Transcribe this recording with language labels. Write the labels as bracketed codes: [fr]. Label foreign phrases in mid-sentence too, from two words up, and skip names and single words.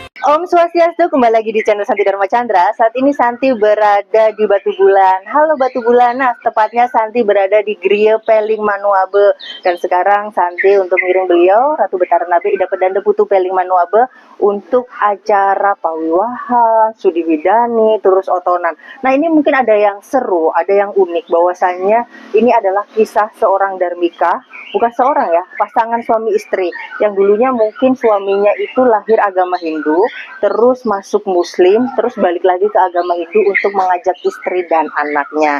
[id] Om Swastiastu, kembali lagi di channel Santi Dharma Chandra. Saat ini Santi berada di Batu Bulan. Halo Batu Bulan, nah tepatnya Santi berada di Griya Peling Manuabe. Dan sekarang Santi untuk ngiring beliau, Ratu Betara Nabi Ida Pedanda Putu Peling Manuabe, untuk acara pawiwahan, sudi widani, terus otonan. Nah ini mungkin ada yang seru, ada yang unik, bahwasannya ini adalah kisah seorang Dharmika, bukan seorang ya, pasangan suami istri, yang dulunya mungkin suaminya itu lahir agama Hindu, terus masuk Muslim, terus balik lagi ke agama Hindu untuk mengajak istri dan anaknya.